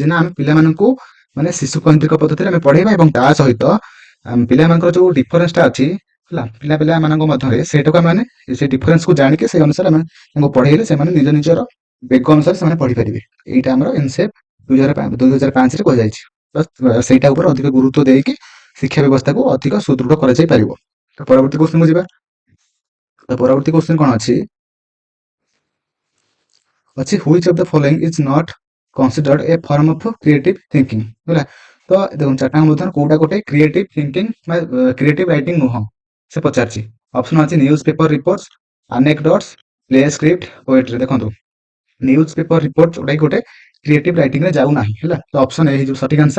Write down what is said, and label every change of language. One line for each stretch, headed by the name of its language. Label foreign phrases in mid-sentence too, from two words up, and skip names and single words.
Odia: ନା ଆମେ ପିଲାମାନଙ୍କୁ ମାନେ ଶିଶୁ କୈନ୍ଦ୍ରିକ ପଦ୍ଧତିରେ ଆମେ ପଢେଇବା ଏବଂ ତା ସହିତ ପିଲାମାନଙ୍କର ଯୋଉ ଡିଫରେନ୍ସଟା ଅଛି ହେଲା, ପିଲାମାନଙ୍କ ମଧ୍ୟରେ ସେଇଟାକୁ ଆମେ ମାନେ ସେ ଡିଫରେନ୍ସକୁ ଜାଣିକି ସେଇ ଅନୁସାରେ ଆମେ ତାଙ୍କୁ ପଢେଇଲେ ସେମାନେ ନିଜ ନିଜର ବେଗ ଅନୁସାରେ ସେମାନେ ପଢିପାରିବେ। ଏଇଟା ଆମର NCF 2005ରେ କୁହାଯାଇଛି। ତ ସେଇଟା ଉପରେ ଅଧିକ ଗୁରୁତ୍ୱ ଦେଇକି ଶିକ୍ଷା ବ୍ୟବସ୍ଥାକୁ ଅଧିକ ସୁଦୃଢ କରାଯାଇ ପାରିବ। ତ ପରବର୍ତ୍ତୀ କ୍ୱେଶ୍ଚନକୁ ଯିବା। ତ ପରବର୍ତ୍ତୀ କ୍ୱେଶ୍ଚନ କଣ ଅଛି?
English: which of the following is not considered a form of creative thinking?
Odia: ହେଲା, ତ ଦେଖନ୍ତୁ ଚାରିଟା ମଧ୍ୟରୁ କୋଉଟା ଗୋଟେ
English: creative thinking
Odia: ବା
English: creative writing
Odia: ନୁହଁ ସେ ପଚାରିଛି।
English: ଅପସନ ଅଛି news paper reports, anecdotes, play script, poetry.
Odia: ଦେଖନ୍ତୁ
English: news paper report
Odia: ଯୋଉଟା କି ଗୋଟେ
English: creative writing
Odia: ରେ ଯାଉନାହିଁ ହେଲା। ତ ଅପସନ ଏ ହେଇଯିବ ସଠିକ ଆନ୍ସର।